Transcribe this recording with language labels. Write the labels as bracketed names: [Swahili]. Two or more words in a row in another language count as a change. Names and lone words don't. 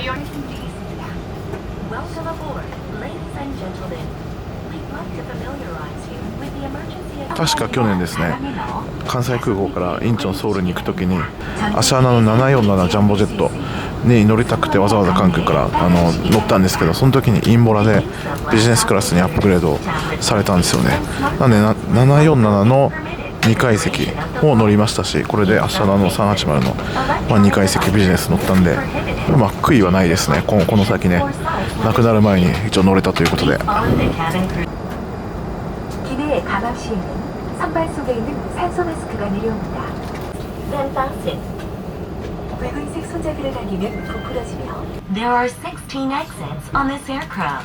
[Japanese] 確か去年ですね、関西空港からインチョンソウルに行くときにアシャーナの747ジャンボジェットに乗りたくてわざわざ関空から乗ったんですけど、その時にインボラでビジネスクラスにアップグレードされたんですよね。なんで747の2階席を乗りましたし、これでアシャーナの380の、2階席ビジネス乗ったんで、悔いはないですね。この先ね、亡くなる前に一応乗れたということで。 [Korean] 기내의 감압 시에는 선반 속에 있는 산소 마스크가 내려옵니다. 붉은색 손잡이를 당기면 부풀어지며 [English] There are 16 exits on this aircraft.